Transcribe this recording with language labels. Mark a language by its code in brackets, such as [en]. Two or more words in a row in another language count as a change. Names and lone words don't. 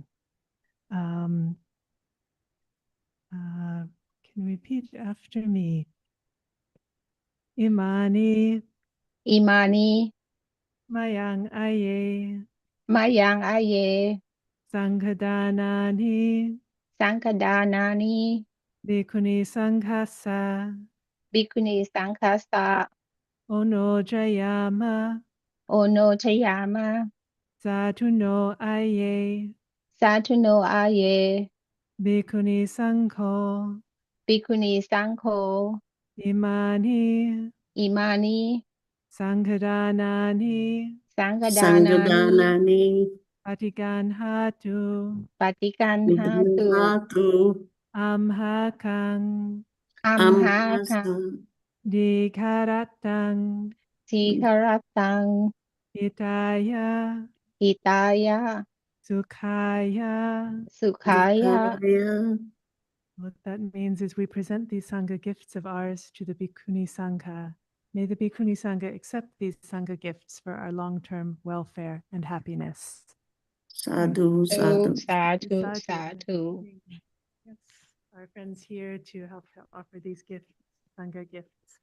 [en] Can you repeat after me? [pi] Imani Imani mayang aye mayang aye Sanghadhanani Sanghadhanani Bhikkhuni Sanghassa Bhikkhunī Sanghassa Ono Jayama Ono Chayama Satuno Aye Satuno Aye Bhikkhuni Sangho Bhikkhunī Sangho Imani Imani Sanghadhanani Sanghadhanani Patiganhatu Patiganhatu Amhakang Amhakang Dikaratang Sikaratang Hitaya Hitaya Sukhaya. Sukhaya. [en] What that means is we present these Sangha gifts of ours to the Bhikkhunī Sangha. May the Bhikkhunī Sangha accept these Sangha gifts for our long-term welfare and happiness. [pi] Sadhu, sadhu. Sadhu, sadhu. [en] Yes, our friends here to help offer these gifts, Sangha gifts.